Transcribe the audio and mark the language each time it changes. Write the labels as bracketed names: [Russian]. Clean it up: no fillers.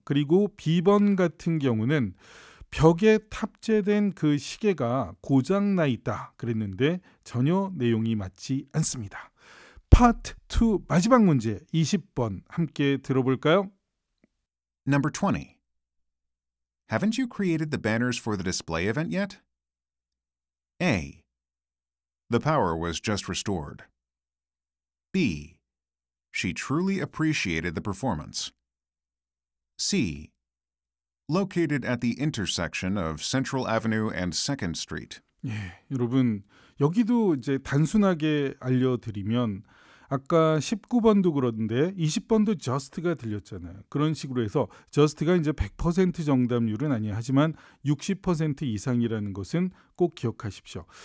[Korean] 그리고 B번 같은 경우는 벽에 탑재된 그 시계가 고장나 있다 그랬는데 전혀 내용이 맞지 않습니다. 파트 2 마지막 문제 20번 함께 들어볼까요? [English] Number 20. Haven't you created the banners for the display event yet? A. The power was just restored. B. She truly appreciated the performance. C. Located at the intersection of Central Avenue and 2nd Street. [Korean] 예, 여러분 여기도 이제 단순하게 알려드리면 아까 19번도 그런데 20번도 just가 들렸잖아요. 그런 식으로 해서 just가 이제 100% 정답률은 아니에요. 하지만 60% 이상이라는 것은 꼭 기억하십시오.